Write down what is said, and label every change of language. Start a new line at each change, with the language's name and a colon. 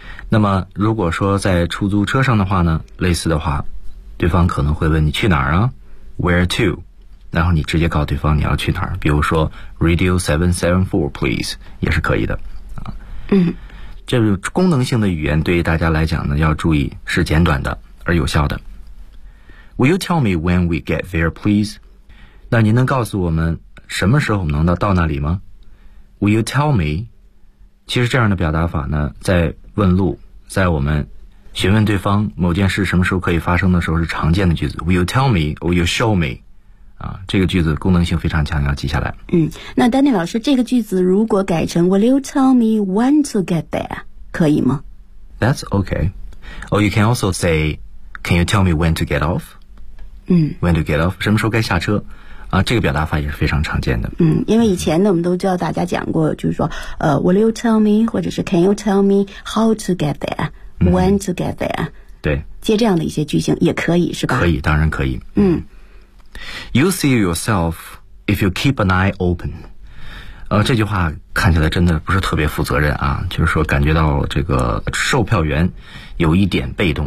Chinese: 那么如果说在出租车上的话呢，类似的话对方可能会问你去哪儿啊，
English: where to，
Chinese: 然后你直接告诉对方你要去哪儿，比如说
English: Radio 774 please
Chinese: 也是可以的。这个功能性的语言对于大家来讲呢，要注意是简短的而有效的。
English: Will you tell me when we get there, please?
Chinese: 那您能告诉我们什么时候能到那里吗？
English: Will you tell me?
Chinese: 其实这样的表达法呢，在问路，在我们询问对方某件事什么时候可以发生的时候是常见的句子。
English: Will you tell me? Will you show me?
Chinese: 这个句子功能性非常强，要记下来。那丹尼老师，这个句子如果改成
English: Will you tell me when to get there
Chinese: 可以吗？
English: That's okay. Or you can also say Can you tell me when to get off? When to get off
Chinese: 什么时候该下车啊，这个表达法也是非常常见的。因为以前呢，我们都教大家讲过，就是说
English: Will you tell me
Chinese: 或者是
English: Can you tell me how to get there? When to get there?
Chinese: 对，接这样的一些句型也可以是吧？可以，当然可以。
English: You'll see yourself if you keep an eye open.
Chinese: 这句话看起来真的不是特别负责任啊，就是说感觉到这个售票员有一点被动